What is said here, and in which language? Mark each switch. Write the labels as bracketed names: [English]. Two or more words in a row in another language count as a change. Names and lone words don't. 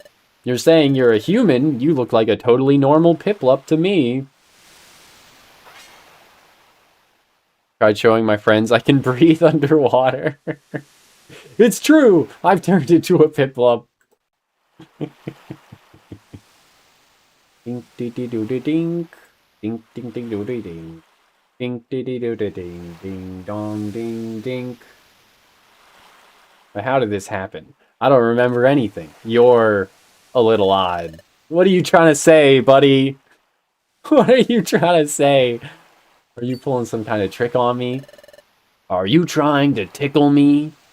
[English] You're saying you're a human? You look like a totally normal Piplup to me. Tried showing my friends I can breathe underwater. It's true! I've turned into a Piplup. Dink dee dee doo dee dink. Dink ding ding doo dee ding. Dink dee dee doo dee ding. Ding dong ding dink. But how did this happen? I don't remember anything. You're a little odd. What are you trying to say, buddy? What are you trying to say? Are you pulling some kind of trick on me? Are you trying to tickle me?